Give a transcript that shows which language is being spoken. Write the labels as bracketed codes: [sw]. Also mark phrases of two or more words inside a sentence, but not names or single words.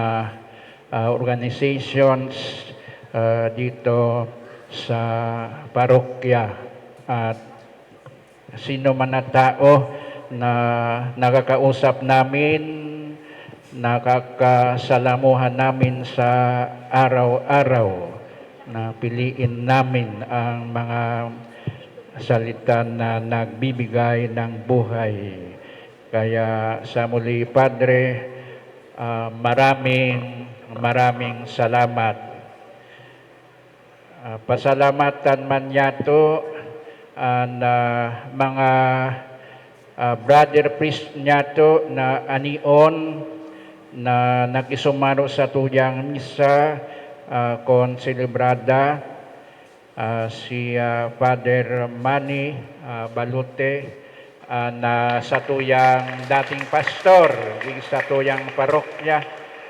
[tl] organizations dito sa parokya, at sino man na tao na nakakausap namin, nakakasalamuhan namin sa araw-araw, na piliin namin ang mga salita na nagbibigay ng buhay. Kaya sa muli, Padre, maraming salamat. [bik] Pasalamatan man yato ang mga [en] brother priest [bik] niyato na anion na nakisumaro sa tuyang misa Concelebrada, si Father Manny Balute, na sa tuyang dating pastor, sa tuyang parokya.